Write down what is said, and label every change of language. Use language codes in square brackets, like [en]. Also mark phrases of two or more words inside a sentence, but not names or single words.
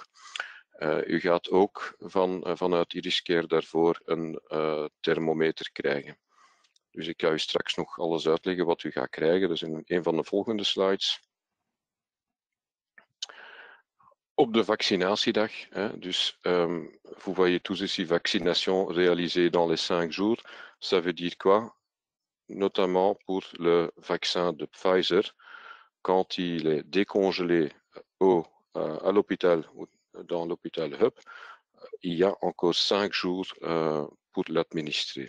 [nl] U gaat ook vanuit Iriscare daarvoor een thermometer krijgen. Dus ik ga u straks nog alles uitleggen wat u gaat krijgen. Dat is in een van de volgende slides. Op de vaccinatiedag, dus [fr] vous voyez tous ici vaccination réalisée dans les 5 jours. Ça veut dire quoi? Notamment pour le vaccin de Pfizer, quand il est décongelé à l'hôpital, dans l'hôpital Hub, il y a encore 5 jours pour l'administrer.